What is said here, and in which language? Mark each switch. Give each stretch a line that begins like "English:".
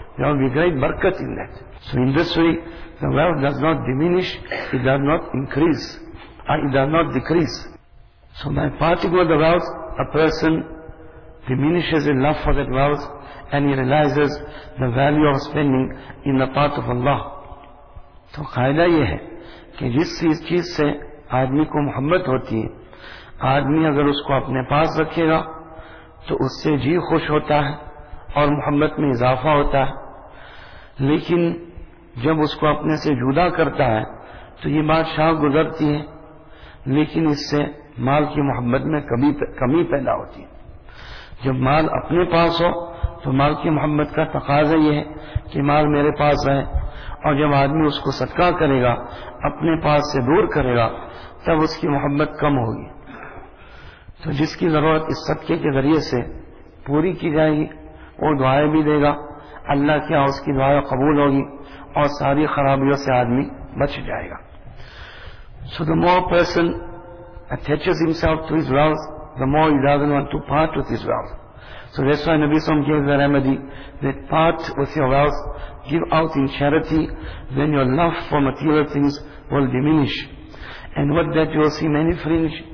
English: There will be great barakat in that. So in this way, the wealth does not diminish, it does not increase, it does not decrease. So by parting with the wealth, a person diminishes in love for that wealth, and he realizes the value of spending in the path of Allah.
Urdu: تو قاعدہ یہ ہے کہ جس چیز سے آدمی کو محبت ہوتی ہے, آدمی اگر اس کو اپنے پاس رکھے گا تو اس سے جی خوش ہوتا ہے اور محبت میں اضافہ ہوتا ہے. لیکن جب اس کو اپنے سے جدا کرتا ہے تو یہ بات شاہ گزرتی ہے, لیکن اس سے مال کی محبت میں کمی پیدا ہوتی ہے. جب مال اپنے پاس ہو تو مال کی محبت کا تقاضا یہ ہے کہ مال میرے پاس رہے, اور جب آدمی اس کو صدقہ کرے گا, اپنے پاس سے دور کرے گا, تب اس کی محبت کم ہوگی. تو جس کی ضرورت اس صدقے کے ذریعے سے پوری کی جائے گی, وہ دعائیں بھی دے گا, اللہ کیا اس کی دعائیں قبول ہوگی اور ساری خرابیوں سے آدمی بچ جائے گا.
English: So the more person attaches himself to his wealth, the more he doesn't want to part with his wealth. So that's why Nabi Sallam gave the remedy that part with your wealth, give out in charity, then your love for material things will diminish. And what that you will see many fringe